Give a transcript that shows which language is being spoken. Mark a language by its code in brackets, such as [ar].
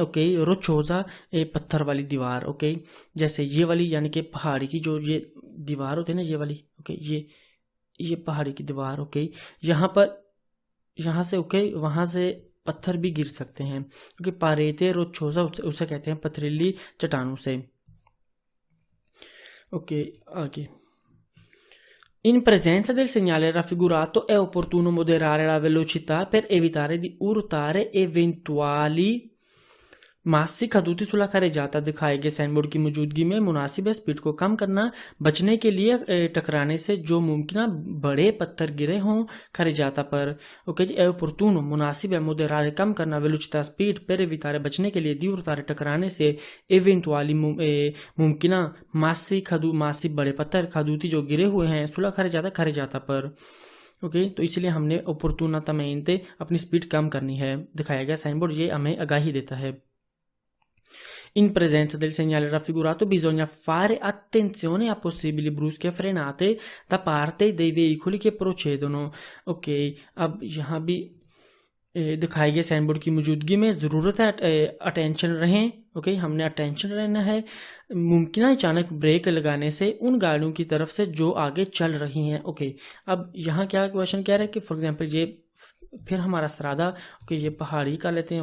[hi] Okay, रोचोजा पत्थर वाली दीवार। ओके, जैसे ये वाली यानी कि पहाड़ी की जो ये दीवार होती है ना, ये वाली। ओके, ये पहाड़ी की दीवार, ओके, यहाँ से ओके, वहां से पत्थर भी गिर सकते हैं, क्योंकि पारेते रोच्चोसा उसे कहते हैं पथरीली चट्टानों से। ओके, आगे। [it] In presenza del segnale raffigurato è opportuno moderare la velocità per evitare di urtare eventuali massi caduti sulla carreggiata। [hi] दिखाए गए साइनबोर्ड की मौजूदगी में मुनासिब है स्पीड को कम करना, बचने के लिए टकराने से जो मुमकिन बड़े पत्थर गिरे हों carreggiata पर। ओके जी, [it] è opportuno [hi] मुनासिब है, moderare कम करना, velocità स्पीड, [it] per evitare [hi] बचने के लिए, [it] di urtare [hi] टकराने से, eventuali मुमकिन मासी बड़े पत्थर caduti जो गिरे हुए हैं, [it] sulla carreggiata [hi] पर। ओके, तो इसलिए हमने opportunamente अपनी स्पीड कम करनी है। दिखाया गया साइनबोर्ड ये हमें आगाही देता है। [it] In presenza del segnale raffigurato bisogna fare attenzione a possibili brusche frenate da parte dei veicoli che procedono। [hi] Okay, अब यहाँ भी दिखाए गए साइनबोर्ड की मौजूदगी में ज़रूरत है अटेंशन रहें। ओके, हमने अटेंशन रहना है मुमकिन अचानक ब्रेक लगाने से उन गाड़ियों की तरफ से जो आगे चल रही हैं। ओके, अब यहाँ क्या क्वेश्चन कह रहा है कि फॉर एग्जांपल ये फिर हमारा सरादा, ओके, ये पहाड़ी का लेते हैं।